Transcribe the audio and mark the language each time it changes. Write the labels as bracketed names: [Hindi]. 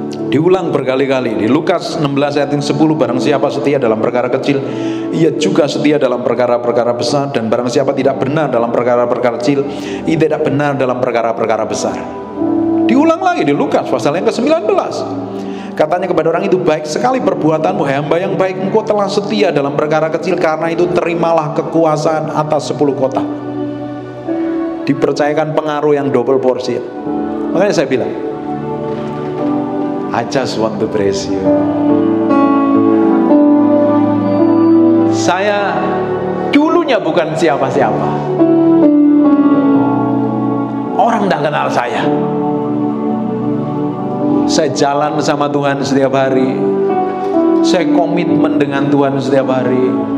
[Indonesian] Diulang berkali-kali di Lukas 16 ayat 10, barang siapa setia dalam perkara kecil, ia juga setia dalam perkara-perkara besar, dan barang siapa tidak benar dalam perkara-perkara kecil, ia tidak benar dalam perkara-perkara besar. Diulang lagi di Lukas pasal yang ke-19. Katanya kepada orang itu, baik sekali perbuatanmu, hai hamba yang baik, engkau telah setia dalam perkara kecil, karena itu terimalah kekuasaan atas 10 kota. Dipercayakan pengaruh yang double porsi. Makanya saya bilang, [English] I just want to praise you. [Indonesian] Saya dulunya bukan siapa-siapa. Orang tidak kenal saya. Saya jalan sama Tuhan setiap hari. Saya komitmen dengan Tuhan setiap hari.